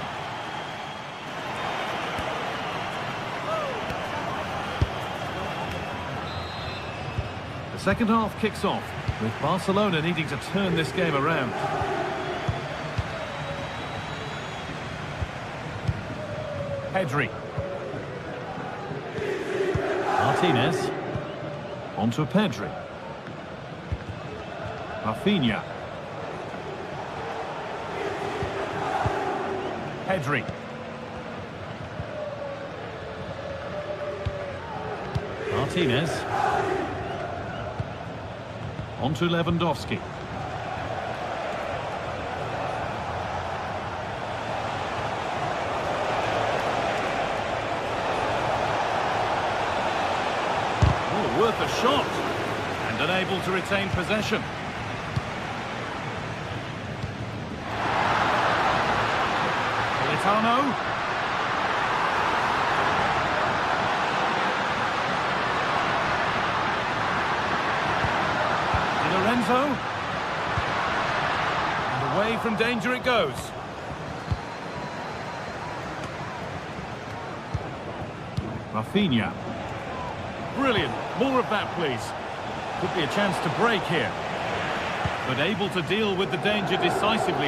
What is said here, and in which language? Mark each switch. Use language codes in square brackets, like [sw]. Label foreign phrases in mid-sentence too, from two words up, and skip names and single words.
[en] The second half kicks off, with Barcelona needing to turn this game around. Pedri. Martinez. On to Pedri. Rafinha. Pedri. Martinez. On to Lewandowski. Worth a shot, and unable to retain possession. Politano. Di Lorenzo. And away from danger it goes. Rafinha. Brilliant. More of that, please. Could be a chance to break here. But able to deal with the danger decisively.